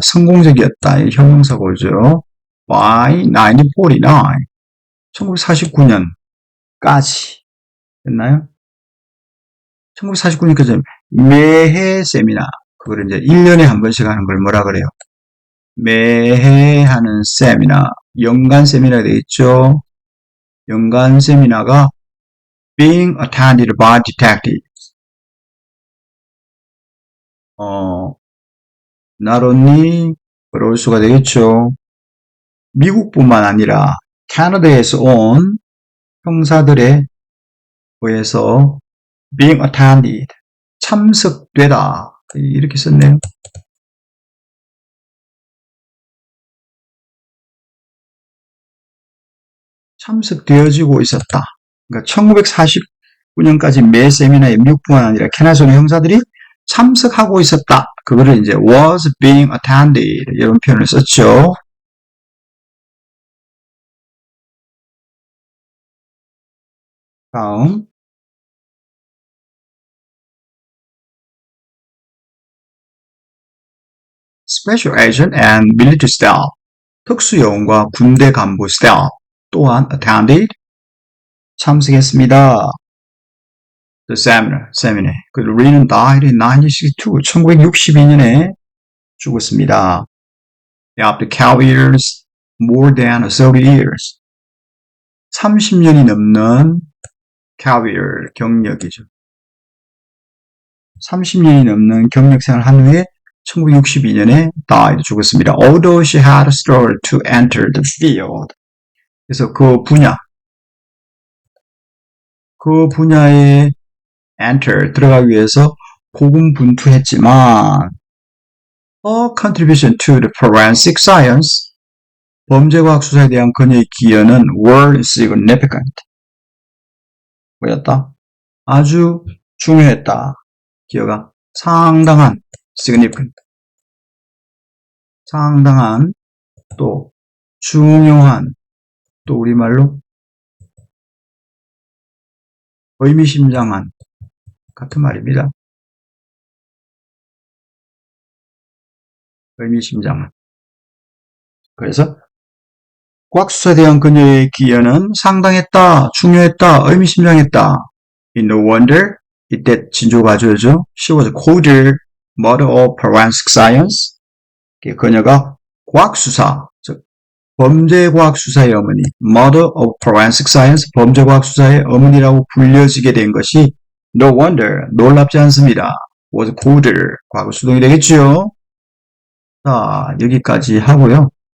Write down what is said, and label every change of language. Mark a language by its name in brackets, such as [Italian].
[Korean] 성공적이었다. 이 형용사고죠. By 1949년까지 됐나요? 1949년까지 매해 세미나 그걸 이제 1년에 한 번씩 하는 걸 뭐라 그래요? 매해 하는 세미나 연간 세미나가 되겠죠. 연간 세미나가 [English] being attended by detectives not only [Korean] 그럴 수가 되겠죠. 미국뿐만 아니라 캐나다에서 온 형사들에 의해서 [English] being attended [Korean] 참석되다 이렇게 썼네요. 참석되어지고 있었다. 그러니까 1949년까지 매 세미나에 미국뿐만 아니라 캐나다에 온 형사들이 참석하고 있었다. 그거를 이제 [English] was being attended [Korean] 이런 표현을 썼죠. 다음 [English] special agent and military staff. [Korean] 특수요원과 군대 간부 staff 또한 attended 참석했습니다. [English] The seminar. 그 Lee는 died in 1962, [Korean] 1962년에 죽었습니다. [English] After 12 years, more than 30 years. [Korean] 30년이 넘는 career, 경력이죠. 30년이 넘는 경력 생활을 한 후에 1962년에 died, 죽었습니다. [English] Although she had struggled to enter the field. [Korean] 그래서 그 분야에 enter, 들어가기 위해서 고군분투했지만 [English] her contribution to the forensic science, [Korean] 범죄과학 수사에 대한 그녀의 기여는 [English] were significant. [Korean] 뭐였다? 아주 중요했다. 기여가 상당한 significant. 상당한 또 중요한 또 우리말로 의미심장한 같은 말입니다. 의미심장한. 그래서 과학수사에 대한 그녀의 기여는 상당했다, 중요했다, 의미심장했다. [English] In no wonder, [Korean] 이때 진조가주어죠. [English] She was called mother of forensic science. [Korean] 그녀가 과학수사, 즉 범죄과학수사의 어머니, [English] mother of forensic science, [Korean] 범죄과학수사의 어머니라고 불려지게 된 것이 no wonder, 놀랍지 않습니다. was called, 과거 수동이 되겠죠. 자, 여기까지 하고요.